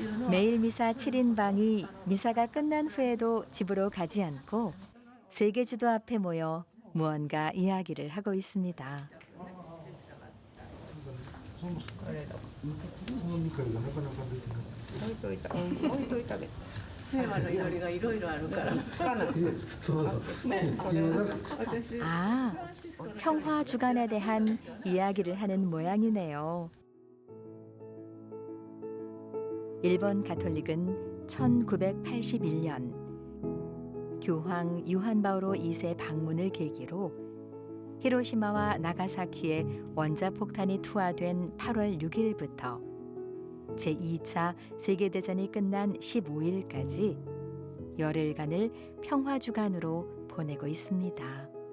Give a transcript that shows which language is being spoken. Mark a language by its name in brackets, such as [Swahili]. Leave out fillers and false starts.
[Korean] 매일 미사 7인방이 미사가 끝난 후에도 집으로 가지 않고 세계지도 앞에 모여 무언가 이야기를 하고 있습니다. [Japanese] そのみかんがなかなか出てない。置いといた。置いといたで。平和の祈りがいろいろあるから。そうだ。私。 [Korean] 아, 평화 주간에 대한 이야기를 하는 모양이네요. 일본 가톨릭은 1981년 교황 요한 바오로 2세 방문을 계기로 히로시마와 나가사키에 원자폭탄이 투하된 8월 6일부터 제2차 세계대전이 끝난 15일까지 열흘간을 평화주간으로 보내고 있습니다.